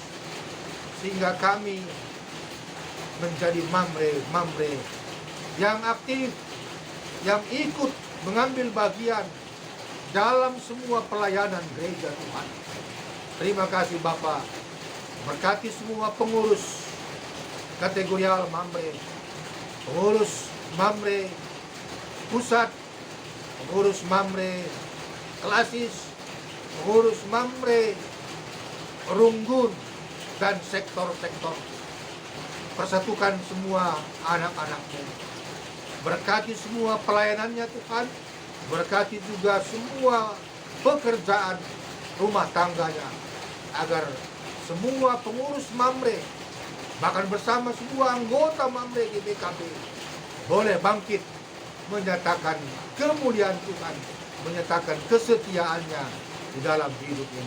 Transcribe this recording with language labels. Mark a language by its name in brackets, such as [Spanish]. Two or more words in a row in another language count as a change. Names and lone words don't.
[Indonesian] Sehingga kami menjadi Mamre yang aktif, yang ikut mengambil bagian dalam semua pelayanan gereja Tuhan. Terima kasih Bapa. Berkati semua pengurus kategorial Mamre, pengurus Mamre pusat, pengurus Mamre klasis, pengurus Mamre Runggun, dan sektor-sektor. Persatukan semua anak-anak-Mu. Berkati semua pelayanannya Tuhan. Berkati juga semua pekerjaan rumah tangganya, agar semua pengurus Mamre, bahkan bersama semua anggota Mamre GBKP, boleh bangkit menyatakan kemuliaan Tuhan, menyatakan kesetiaannya di dalam hidup ini.